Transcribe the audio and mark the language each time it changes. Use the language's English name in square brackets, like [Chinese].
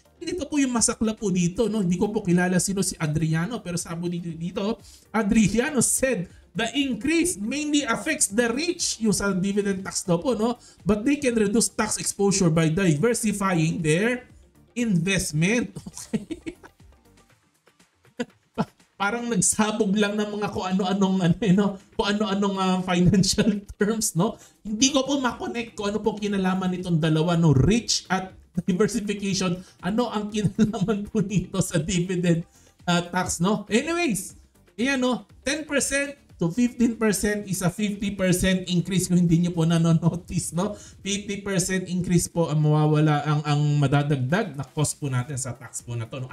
[Filipino] Ito po yung masakla po dito, no? Hindi ko po kilala sino si Adriano, pero sabi dito, Adriano said, [English] the increase mainly affects the rich, [Filipino] yung sa dividend tax daw po, no? [English] But they can reduce tax exposure by diversifying their investment. Okay. [Filipino] Parang nagsabog lang ng mga kung ano-anong kung ano-anong financial terms, no? Hindi ko po ma-connect kung ano po kinalaman nitong dalawa, no? Rich at diversification. Ano ang kinalaman po nito sa dividend tax, no? Anyways, ayan, no? [English] 10% to 15% is a 50% increase [Filipino] kung hindi nyo po nanonotice, no? 50% increase po ang mawawala, ang madadagdag na cost po natin sa tax po na to, no?